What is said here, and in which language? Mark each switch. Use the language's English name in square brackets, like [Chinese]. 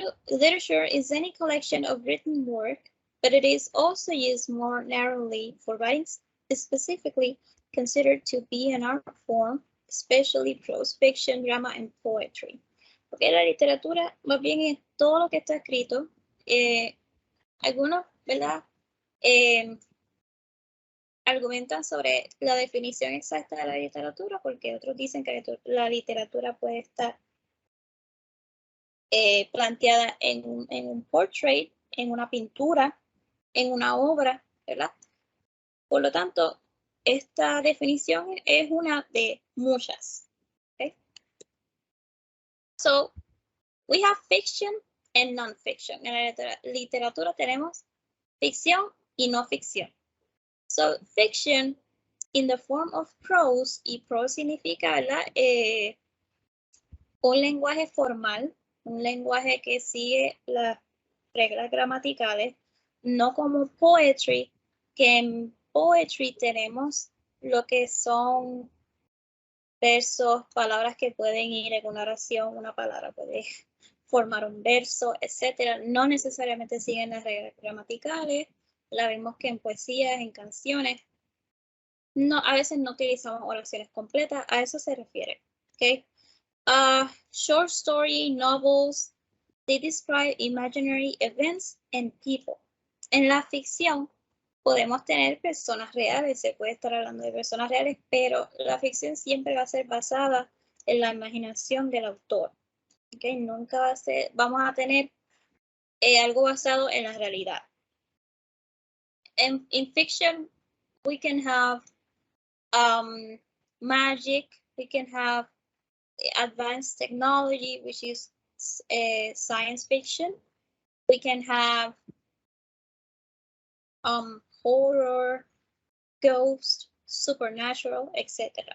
[English] Literature is any collection of written work, but it is also used more narrowly for writing specifically considered to be an art form, especially prose fiction, drama, and poetry. [Spanish] Porque la literatura más bien es todo lo que está escrito. Algunos, ¿verdad? Argumentan sobre la definición exacta de la literatura, porque otros dicen que la literatura puede estar planteada en un portrait, en una pintura, en una obra, ¿verdad? Por lo tanto, esta definición es una de muchas. [English] Okay? So, we have fiction and non-fiction. [Spanish] En la literatura tenemos ficción y no ficción. [English] So, fiction in the form of prose, [Spanish] y prose significa, ¿verdad? Un lenguaje formal, un lenguaje que sigue las reglas gramaticales, no como poetry, que en poetry tenemos lo que son versos, palabras que pueden ir en una oración, una palabra puede formar un verso, etcétera. No necesariamente siguen las reglas gramaticales, la vemos que en poesías, en canciones, no, a veces no utilizamos oraciones completas, a eso se refiere, ¿ok? [English] Short story, novels, they describe imaginary events and people. [Spanish] En la ficción podemos tener personas reales, se puede estar hablando de personas reales, pero la ficción siempre va a ser basada en la imaginación del autor. ¿Okay? Nunca va a ser, vamos a tener algo basado en la realidad. [English] In fiction, we can have magic, we can have advanced technology, which is science fiction. We can have horror, ghost, supernatural, etc.